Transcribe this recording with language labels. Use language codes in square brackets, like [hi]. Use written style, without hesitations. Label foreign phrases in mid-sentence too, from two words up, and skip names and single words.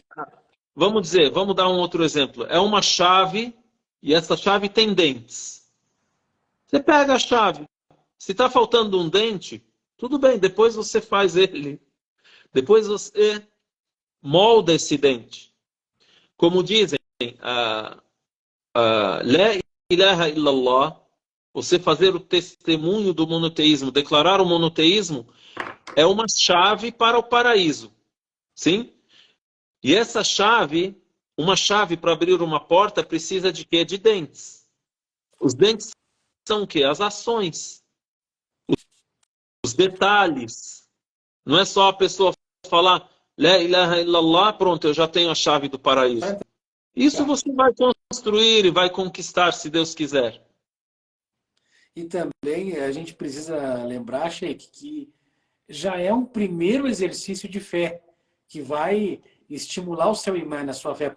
[pt] Vamos dar um outro exemplo. É uma chave e essa chave tem dentes. Você pega a chave. Se está faltando um dente, tudo bem, depois você faz ele. Depois você molda esse dente. Como dizem, [ar] لا إله إلا الله, [pt] você fazer o testemunho do monoteísmo, declarar o monoteísmo, é uma chave para o paraíso. Sim? E essa chave, uma chave para abrir uma porta, precisa de quê? De dentes. Os dentes são o quê? As ações. Os detalhes. Não é só a pessoa falar [ar] لا إله إلا الله, [pt] pronto, eu já tenho a chave do paraíso. Isso você vai construir e vai conquistar, se Deus quiser. E também a gente precisa lembrar, Sheikh, que já é um primeiro exercício de fé, que vai estimular o seu imã na sua fé.